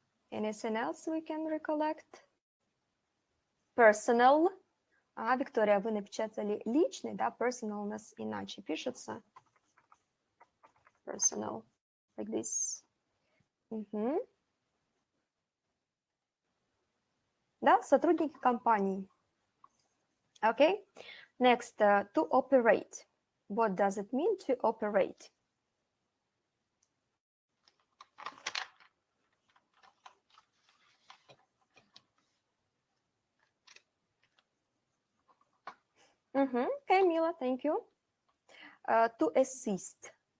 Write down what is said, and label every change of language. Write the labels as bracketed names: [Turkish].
[English] Anything else we can recollect? Personal. [Russian] Виктория, вы напечатали личный, да, personal у нас иначе пишется. [English] Personal, like this. [Russian] Да, сотрудники компании. [English] Okay. Next, to operate. What does it mean to operate? Okay, Mila, thank you. To assist.